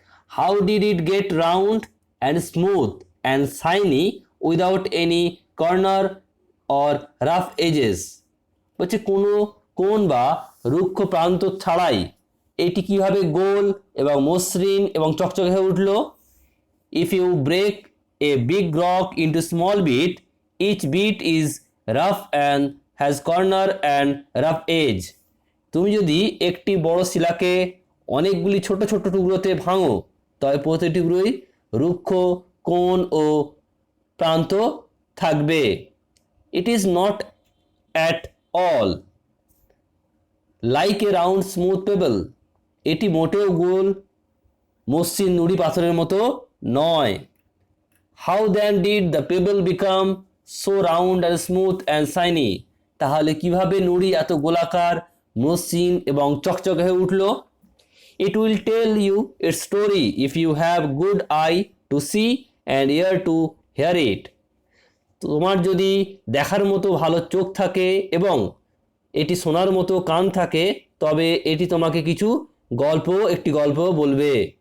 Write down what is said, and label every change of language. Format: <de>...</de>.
<en>How did it get round and smooth and shiny without any corner or rough edges?</en> <bn>বলছে কোনো কোন বা রুক্ষ প্রান্ত ছাড়াই এটি কিভাবে গোল এবং মসৃণ এবং চকচকে হয়ে উঠল?</bn> <en>If you break a big rock into small bit, each bit is rough and has corner and rough edge.</en> <bn>তুমি যদি একটি বড় শিলাকে অনেকগুলি ছোট ছোট টুকরোতে ভাঙো তবে প্রতিটি টুকরোই রুক্ষ, কোণ ও প্রান্ত থাকবে।</bn> <en>It is not at all like a round smooth pebble.</en> <bn>এটি মোটেও গোল মসৃণ নুড়ি পাথরের মতো নয়।</bn> <en>How then did the pebble become so round and smooth and shiny?</en> <bn>তাহলে কিভাবে নুড়ি এত গোলাকার, মসৃণ এবং চকচকে হয়ে উঠল?</bn> <en>It will tell you its story if you have good eye to see and ear to hear it.</en> <bn>তোমার যদি দেখার মতো ভালো চোখ থাকে এবং এটি শোনার মতো কান থাকে তবে এটি তোমাকে একটি গল্প বলবে।</bn>